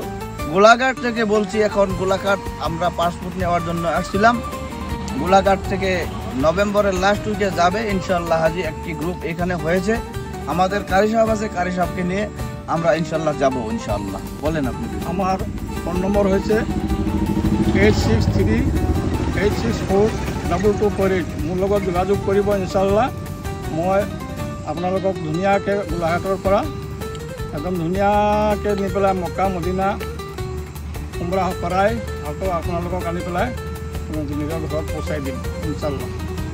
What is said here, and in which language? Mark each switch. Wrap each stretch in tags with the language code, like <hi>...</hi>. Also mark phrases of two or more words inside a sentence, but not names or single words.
<bn>গোলাঘাট থেকে বলছি। এখন গোলাঘাট আমরা পাসপোর্ট নেওয়ার জন্য আসছিলাম। গোলাঘাট থেকে নভেম্বরের</bn> <en>last week</en> <bn>যাবে</bn> <ar>إن شاء الله.</ar> <bn>হাজি একটি গ্রুপ এখানে হয়েছে, আমাদের কারি সাহেব আছে, কারি সাহেবকে নিয়ে আমরা</bn> <ar>إن شاء الله</ar> <bn>যাবো</bn> <ar>إن شاء الله.</ar> <bn>বলেন আপনি।</bn> <as>আমার ফোন নম্বৰ হৈছে 8638642248। মোৰ লগত যোগাযোগ কৰিব</as> <ar>إن شاء الله.</ar> <as>মই আপোনালোকক ধুনীয়াকৈ গোলাঘাটৰ পৰা একদম ধুনীয়াকৈ নি পেলাই মক্কা মদিনা উমৰাহ কৰাই আকৌ আপোনালোকক আনি পেলাই নিজৰ ঘৰত পহুচাই দিম</as> <ar>إن شاء الله.</ar>